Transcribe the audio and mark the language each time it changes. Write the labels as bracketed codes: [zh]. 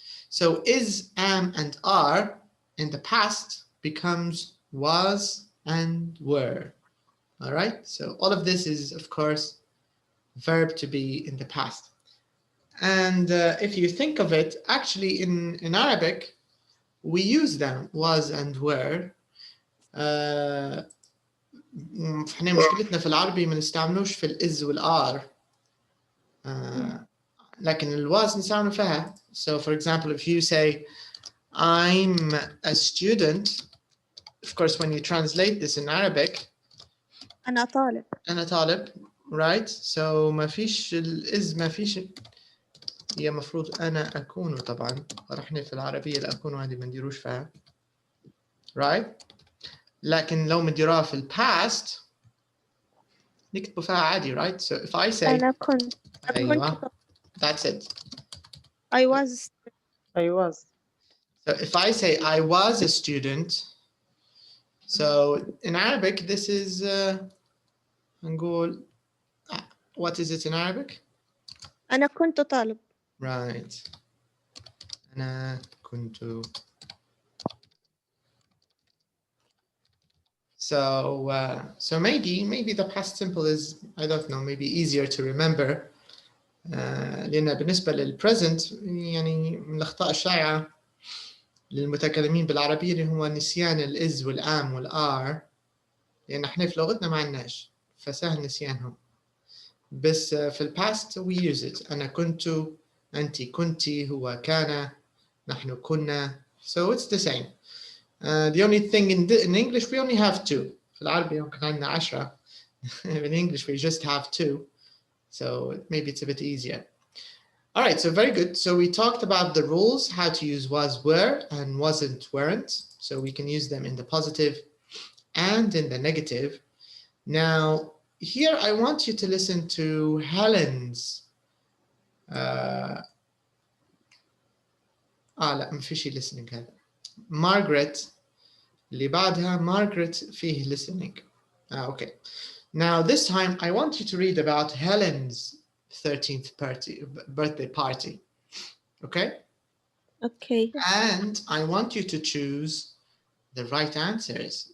[en] So is, am, and are in the past becomes was and were, all right? So all of this is, of course, verb to be in the past. And if you think of it, actually in Arabic, we use them, was and were. [ar] احنا مشكلتنا في العربي ما نستعملوش في الإز والآر. لكن الواز نستعمله فيها. [en] So for example, if you say, I'm a student, of course, when you translate this in Arabic, [ar] أنا طالب. أنا طالب, right? So ما فيش ما فيش. هي مفروض أنا أكون طبعا. رحنا في العربية الأكون هذه ما نديروش فيها, right? لكن لو مديروها في past نكتبوا فيها عادي, right? [en] So if I say [ar] أنا كنت. [en] أيوة, that's it. I was. So if I say I was a student, so in Arabic this is [ar] نقول [en] what is it in Arabic? [ar] أنا كنت طالب. Right. أنا كنت. [en] So maybe the past simple is, I don't know, maybe easier to remember. [ar] لأن بالنسبة للpresent يعني من الأخطاء الشائعة للمتكلمين بالعربية اللي هو نسيان الإز والآم والآر، لأن إحنا في لغتنا ما عندناش فسهل نسيانهم. بس في الباست [en] we use it. [ar] أنا كنت، أنت كنتي، هو كان، نحن كنا. [en] So it's the same. The only thing in English we only have two. [ar] في العربي يمكن عندنا 10. [en] In English we just have two. So maybe it's a bit easier. All right, so very good. So we talked about the rules, how to use was, were, and wasn't, weren't. So we can use them in the positive and in the negative. Now, here I want you to listen to Helen's. [ar] لا ما فيش listening هذا. Margaret اللي بعدها Margaret فيه listening. Okay. [en] Now this time I want you to read about Helen's 13th birthday party. Okay? Okay. And I want you to choose the right answers.